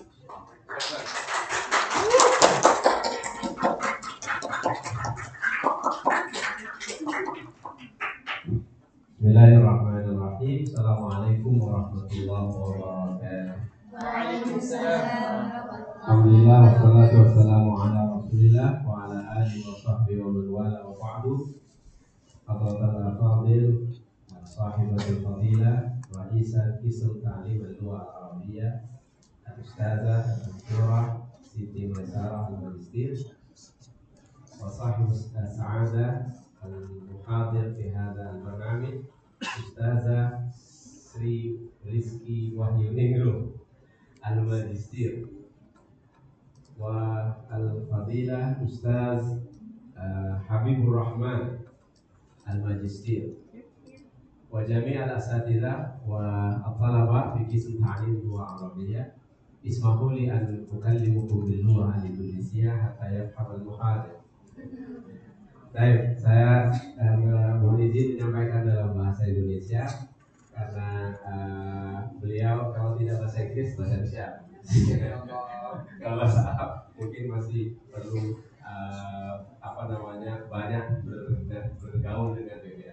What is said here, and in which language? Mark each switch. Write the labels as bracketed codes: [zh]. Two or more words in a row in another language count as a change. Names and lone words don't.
[ar] بسم الله الرحمن الرحيم. السلام عليكم ورحمة الله وبركاته. وعليكم السلام. الحمد لله والصلاة والسلام على رسول الله وعلى آله وصحبه ومن والاه وبعد. حضرة الفاضل صاحبة الفضيلة رئيسة قسم تعليم اللغة العربية الأستاذة الدكتورة Siti Maisarah الماجستير وصاحب السعادة المحاضر في هذا البرنامج الأستاذة Sri Rizki Wahyuningrum الماجستير والفاضلة الأستاذ Habibur Rahman الماجستير وجميع الأساتذة والطلبة في قسم تعليم لغة عربية. اسمحوا لي أن أكلمكم باللغة الإندونيسية حتى يفهم المحاضر. [id] Baik, saya mohon izin menyampaikan dalam bahasa Indonesia karena beliau kalau tidak bahasa Inggris bahasa Indonesia. Kalau bahasa Arab mungkin masih perlu banyak bergaul dengan BBA.